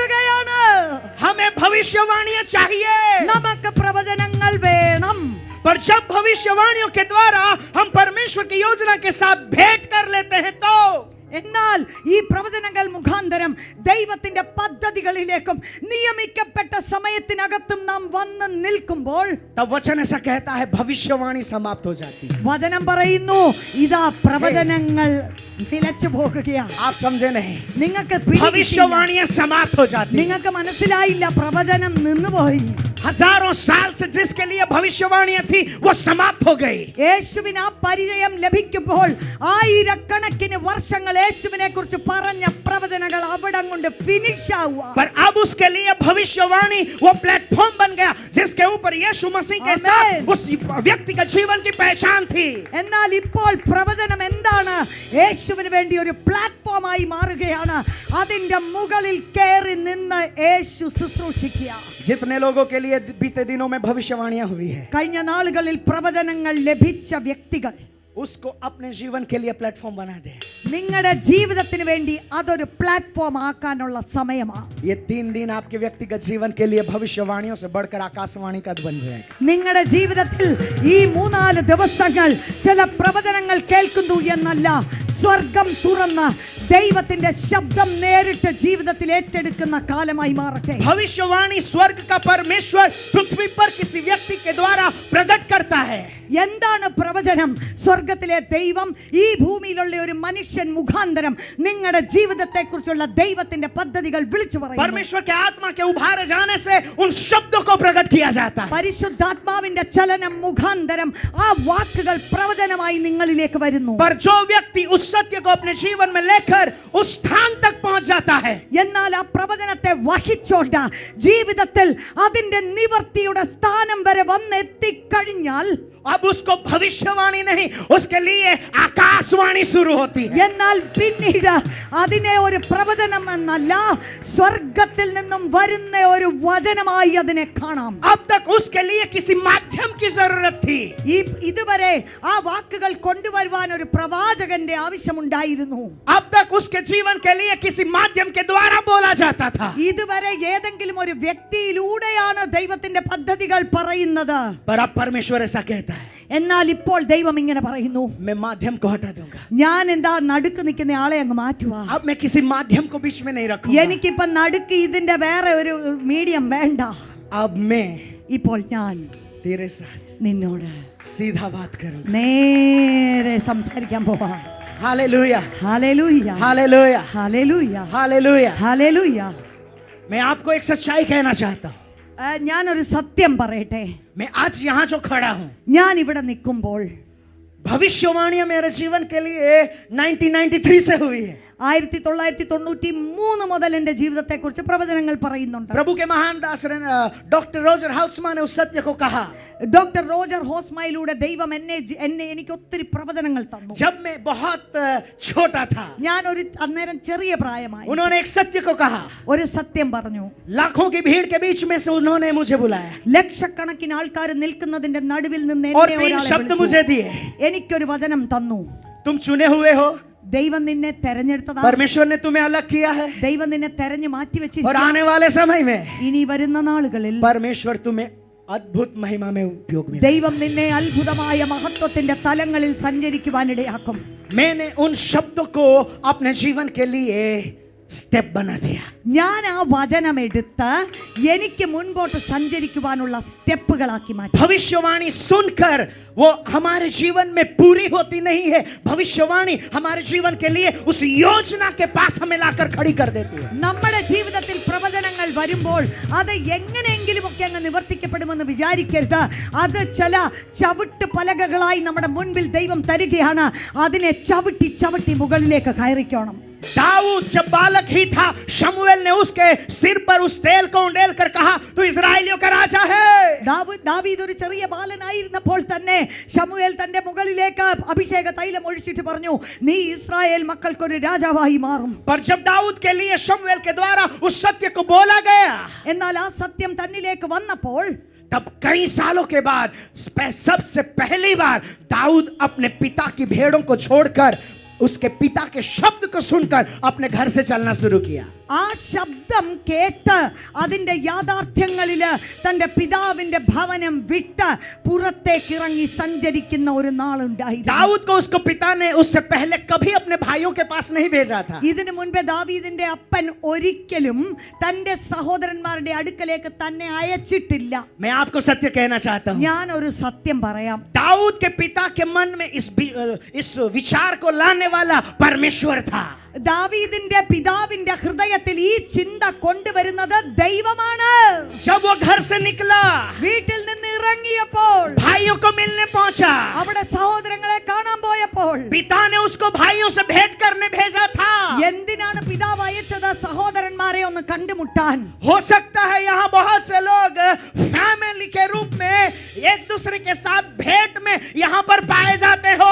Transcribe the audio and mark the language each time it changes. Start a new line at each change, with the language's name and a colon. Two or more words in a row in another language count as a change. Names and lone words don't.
Hindi: हमें भविष्य भविष्यवाणियां चाहिए,
Malayalam: നമുക്ക് പ്രവചനങ്ങൾ വേണം.
Hindi: पर जब भविष्यवाणियों के द्वारा हम परमेश्वर की योजना के साथ भेंट कर लेते हैं तो
Malayalam: എന്നാൽ ഈ പ്രവചനങ്ങൾ മുഖാന്തരം ദൈവത്തിന്റെ പദ്ധതികളിലേക്കും നിയമിക്കപ്പെട്ട സമയത്തിനകത്തും നാം വന്ന് നിൽക്കുമ്പോൾ
Hindi: तब वचन ऐसा कहता है भविष्यवाणी समाप्त हो जाती है.
Malayalam: വചനം പറയുന്നു ഇതാ പ്രവചനങ്ങൾ നിലച്ചു പോകുകയാണ്.
Hindi: आप समझे नहीं?
Malayalam: നിങ്ങൾക്ക് പിടികിട്ടിയില്ല.
Hindi: भविष्यवाणियां समाप्त हो जाती है.
Malayalam: നിങ്ങൾക്ക് മനസ്സിലായില്ല, പ്രവചനം നിന്നുപോയി.
Hindi: हजारों साल से जिसके लिए भविष्यवाणियां थी वो समाप्त हो गई.
Malayalam: യേശുവിന് ആ പരിചയം ലഭിക്കുമ്പോൾ ആയിരക്കണക്കിന് വർഷങ്ങൾ യേശുവിനെ കുറിച്ച് പറഞ്ഞ പ്രവചനങ്ങൾ അവിടം കൊണ്ട് ഫിനിഷ് ആവുക.
Hindi: पर अब उसके लिए भविष्यवाणी वो प्लेटफॉर्म बन गया जिसके ऊपर यीशु मसीह के साथ उस व्यक्ति का जीवन की पहचान थी.
Malayalam: എന്നാൽ ഇപ്പോൾ പ്രവചനം എന്താണ്? യേശുവിന് വേണ്ടി ഒരു പ്ലാറ്റ്ഫോമായി മാറുകയാണ്. അതിന്റെ മുകളിൽ കയറി നിന്ന് യേശു ശുശ്രൂഷിക്കുക.
Hindi: जितने लोगों के लिए बीते दिनों में भविष्यवाणियां हुई है,
Malayalam: കഴിഞ്ഞ നാളുകളിൽ പ്രവചനങ്ങൾ ലഭിച്ച വ്യക്തികൾ
Hindi: उसको अपने जीवन के लिए प्लेटफॉर्म बना दे.
Malayalam: നിങ്ങളുടെ ജീവിതത്തിന് വേണ്ടി അതൊരു പ്ലാറ്റ്ഫോം ആക്കാനുള്ള സമയമാണ്.
Hindi: ये 3 दिन आपके व्यक्तिगत जीवन के लिए भविष्यवाणियों से बढ़कर आकाशवाणी का बन जाएगा.
Malayalam: നിങ്ങളുടെ ജീവിതത്തിൽ ഈ 3-4 ദിവസങ്ങൾ ചില പ്രവചനങ്ങൾ കേൾക്കുന്നു എന്നല്ല, സ്വർഗം തുറന്ന് ദൈവത്തിന്റെ ശബ്ദം നേരിട്ട് ജീവിതത്തിൽ ഏറ്റെടുക്കുന്ന കാലമായി മാറട്ടെ.
Hindi: भविष्यवाणी स्वर्ग का परमेश्वर पृथ्वी पर किसी व्यक्ति के द्वारा प्रकट करता है.
Malayalam: എന്താണ് പ്രവചനം? സ്വർഗത്തിലെ ദൈവം ഈ ഭൂമിയിലുള്ള ഒരു മനുഷ്യൻ മുഖാന്തരം നിങ്ങളുടെ ജീവിതത്തെ കുറിച്ചുള്ള ദൈവത്തിന്റെ പദ്ധതികൾ വിളിച്ചു പറയുന്നു.
Hindi: परमेश्वर के आत्मा के उभारे जाने से उन शब्दों को प्रकट किया जाता है.
Malayalam: പരിശുദ്ധാത്മാവിന്റെ ചലനം മുഖാന്തരം ആ വാക്കുകൾ പ്രവചനമായി നിങ്ങളിലേക്ക് വരുന്നു.
Hindi: पर जो व्यक्ति उस सत्य को अपने जीवन में लेकर उस स्थान तक पहुंच जाता है,
Malayalam: എന്നാൽ ആ പ്രവചനത്തെ വഹിച്ചോണ്ട് ജീവിതത്തിൽ അതിന്റെ നിവർത്തിയുടെ സ്ഥാനം വരെ വന്നെത്തിക്കഴിഞ്ഞാൽ
Hindi: अब उसको भविष्यवाणी नहीं, उसके लिए आकाशवाणी शुरू होती है.
Malayalam: എന്നാൽ പിന്നീട് അതിനെ ഒരു പ്രവചനം എന്നല്ല, സ്വർഗത്തിൽ നിന്നും വരുന്ന ഒരു വചനമായി അതിനെ കാണാം.
Hindi: अब तक उसके लिए किसी माध्यम की जरूरत थी.
Malayalam: ഇതുവരെ ആ വാക്കുകൾ കൊണ്ടുവരുവാൻ ഒരു പ്രവാചകന്റെ ആവശ്യമുണ്ടായിരുന്നു.
Hindi: अब तक उसके जीवन के लिए किसी माध्यम के द्वारा बोला जाता था.
Malayalam: ഇതുവരെ ഏതെങ്കിലും ഒരു വ്യക്തിയിലൂടെയാണ് ദൈവത്തിന്റെ പദ്ധതികൾ പറയുന്നത്.
Hindi: पर अब परमेश्वर ऐसा कहता है,
Malayalam: എന്നാൽ ഇപ്പോൾ ദൈവം ഇങ്ങനെ പറയുന്നു,
Hindi: मैं माध्यम को हटा दूंगा.
Malayalam: ഞാൻ എന്താ നടുക്ക് നിൽക്കുന്ന ആളെ അങ്ങ് മാറ്റുവാ.
Hindi: अब मैं किसी माध्यम को बीच में नहीं रखूंगा.
Malayalam: എനിക്കിപ്പം നടുക്ക് ഇതിന്റെ വേറെ ഒരു മീഡിയം വേണ്ട.
Hindi: अब मैं
Malayalam: ഇപ്പോൾ ഞാൻ
Hindi: तेरे साथ
Malayalam: നിന്നോട്
Hindi: सीधा बात करूंगा.
Malayalam: നേരെ സംസാരിക്കാൻ പോവാ.
Hindi: हालेलुया,
Malayalam: ഹല്ലേലൂയ,
Hindi: हालेलुया,
Malayalam: ഹല്ലേലൂയ,
Hindi: हालेलुया.
Malayalam: ഹല്ലേലൂയ.
Hindi: मैं आपको एक सच्चाई कहना चाहता हूँ.
Malayalam: ഞാനൊരു സത്യം പറയട്ടെ.
Hindi: मैं आज यहाँ जो खड़ा हूँ,
Malayalam: ഞാൻ ഇവിടെ നിൽക്കുമ്പോൾ
Hindi: भविष्यवाणियां मेरे जीवन के लिए 1993 से हुई है.
Malayalam: 1993 മുതൽ എന്റെ ജീവിതത്തെ കുറിച്ച് പ്രവചനങ്ങൾ പറയുന്നുണ്ട്.
Hindi: प्रभु के महान दास डॉक्टर रोजर हाउसमैन ने उस सत्य को कहा.
Malayalam: ഡോക്ടർ റോജർ ഹോസ്മയിലൂടെ ദൈവം എനിക്ക് ഒത്തിരി പ്രവചനങ്ങൾ തന്നു.
Hindi: जब मैं बहुत छोटा था,
Malayalam: ഞാൻ അന്നേരം ചെറിയ പ്രായമായി
Hindi: उन्होंने एक सत्य को कहा.
Malayalam: ഒരു സത്യം പറഞ്ഞു.
Hindi: लाखों की भीड़ के बीच में से उन्होंने मुझे बुलाया
Malayalam: ലക്ഷക്കണക്കിന് ആൾക്കാർ നിൽക്കുന്നതിന്റെ നടുവിൽ നിന്ന്
Hindi: और
Malayalam: എന്നെ
Hindi: 3
Malayalam: ഒരാളെ
Hindi: शब्द
Malayalam: വിളിച്ചു.
Hindi: मुझे दिए.
Malayalam: എനിക്കൊരു വചനം തന്നു.
Hindi: तुम चुने हुए हो,
Malayalam: ദൈവം നിന്നെ തെരഞ്ഞെടുത്തതാണ്.
Hindi: परमेश्वर ने तुम्हें अलग किया है
Malayalam: ദൈവം നിന്നെ തെരഞ്ഞു മാറ്റി
Hindi: और
Malayalam: വെച്ചിരിക്കുന്നു.
Hindi: आने वाले समय में
Malayalam: ഇനി വരുന്ന നാളുകളിൽ
Hindi: परमेश्वर तुम्हें अद्भुत महिमा में उपयोग में.
Malayalam: ദൈവം നിന്നെ അത്ഭുതമായ മഹത്വത്തിന്റെ തലങ്ങളിൽ സഞ്ചരിക്കുവാനിടയാക്കും.
Hindi: मैंने उन शब्दों को अपने जीवन के लिए സ്റ്റെപ്പ് बना दिया.
Malayalam: ഞാൻ ആ വചനം എടുത്ത് എനിക്ക് മുൻപോട്ട് സഞ്ചരിക്കുവാനുള്ള സ്റ്റെപ്പുകളാക്കി മാറ്റി.
Hindi: भविष्यवाणी सुनकर वो हमारे जीवन में पूरी होती नहीं है. भविष्यवाणी हमारे जीवन के लिए उस योजना के पास हमें लाकर खड़ी कर देती है.
Malayalam: നമ്മുടെ ജീവിതത്തിൽ പ്രവചനങ്ങൾ വരുമ്പോൾ അത് എങ്ങനെയെങ്കിലും ഒക്കെ അങ്ങ് നിവർത്തിക്കപ്പെടുമെന്ന് വിചാരിക്കരുത്. അത് ചില ചവിട്ട് പലകകളായി നമ്മുടെ മുൻപിൽ ദൈവം തരികയാണ്. അതിനെ ചവിട്ടി ചവിട്ടി മുകളിലേക്ക് കയറിക്കണം.
Hindi: दाऊद जब बालक ही था, शमूएल ने उसके सिर पर उस तेल को उंडेल कर कहा, तू इस्राएलियों का राजा है.
Malayalam: ദാവീദ് ഒരു ചെറിയ ബാലനായിരുന്നപ്പോൾ തന്നെ ശമൂവേൽ തന്റെ മുകളിലേക്ക് അഭിഷേക തൈലം ഒഴിച്ചിട്ട് പറഞ്ഞു, നീ ഇസ്രായേൽ മക്കൾക്കൊരു രാജാവായി മാറും.
Hindi: पर जब दाऊद के लिए शमूएल के द्वारा उस सत्य को बोला गया,
Malayalam: എന്നാൽ ആ സത്യം തന്നിലേക്ക് വന്നപ്പോൾ
Hindi: तब कई सालों के बाद सबसे पहली बार दाऊद अपने पिता की भेड़ों को छोड़कर उसके पिता के शब्द को सुनकर अपने घर से चलना शुरू किया.
Malayalam: ആ ശബ്ദം കേട്ട് അതിന്റെ യാഥാർത്ഥ്യങ്ങളില് തന്റെ പിതാവിന്റെ ഭവനം വിട്ട് പുറത്തേക്ക് ഇറങ്ങി സഞ്ചരിക്കുന്ന ഒരു നാളുണ്ടായിരുന്നു.
Hindi: दाऊद को उसको पिता ने उससे पहले कभी अपने भाइयों के पास नहीं भेजा था.
Malayalam: ഇതിനു മുൻപേ ദാവീദിന്റെ അപ്പൻ ഒരിക്കലും തന്റെ സഹോദരന്മാരുടെ അടുക്കലേക്ക് തന്നെ അയച്ചിട്ടില്ല.
Hindi: मैं आपको सत्य कहना चाहता हूँ.
Malayalam: ഞാൻ ഒരു സത്യം പറയാം.
Hindi: दाऊद के पिता के मन में इस विचार को लाने वाला परमेश्वर था.
Malayalam: ദാവീദിന്റെ പിതാവിന്റെ ഹൃദയത്തിൽ ഈ ചിന്ത കൊണ്ടുവരുന്നത് ദൈവമാണ്.
Hindi: जब वो घर से निकला,
Malayalam: വീട്ടിൽ നിന്ന് ഇറങ്ങിയപ്പോൾ,
Hindi: भाइयों को मिलने पहुंचा,
Malayalam: അവിടെ സഹോദരങ്ങളെ കാണാൻ പോയപ്പോൾ,
Hindi: पिता ने उसको भाइयों से भेंट करने भेजा था.
Malayalam: എന്തിനാണ് പിതാവ് അയച്ചത്? സഹോദരന്മാരെ ഒന്ന് കണ്ടുമുട്ടാൻ.
Hindi: हो सकता है यहाँ बहुत से लोग फैमिली के रूप में एक दूसरे के साथ भेंट में यहाँ पर पाए जाते हो.